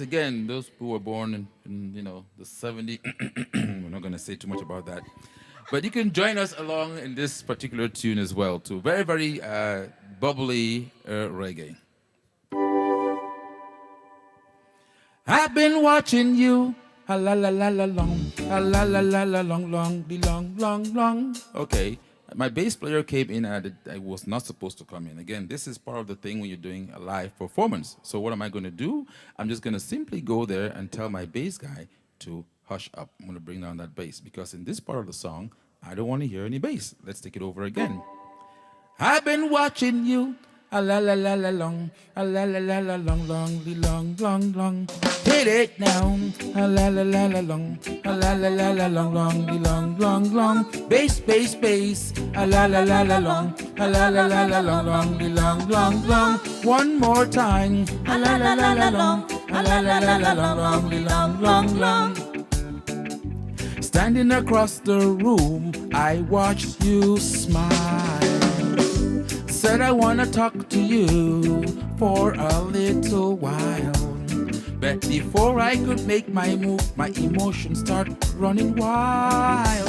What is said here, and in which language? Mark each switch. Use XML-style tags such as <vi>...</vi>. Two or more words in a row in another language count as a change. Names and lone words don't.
<en>Again, those who were born in the 70s. We're not going to say too much about that, but you can join us along in this particular tune as well too. Very, very bubbly reggae. I've been watching you, a la la la la long, a la la la la long, long, the long, long, long. Okay. My bass player came in and I was not supposed to come in. Again, this is part of the thing when you're doing a live performance. So what am I going to do? I'm just going to simply go there and tell my bass guy to hush up. I'm going to bring down that bass because in this part of the song, I don't want to hear any bass. Let's take it over again. I've been watching you, a la la la la long, a la la la la long, long, the long, long, long. Hit it now, a la la la la long, a la la la la long, long, the long, long, long. Bass, bass, bass, a la la la la long, a la la la la long, long, the long, long, long. One more time, a la la la la long, a la la la la long, long, the long, long, long. Standing across the room, I watched you smile. said I wanna talk to you for a little while. But before I could make my move, my emotions start running wild.</en>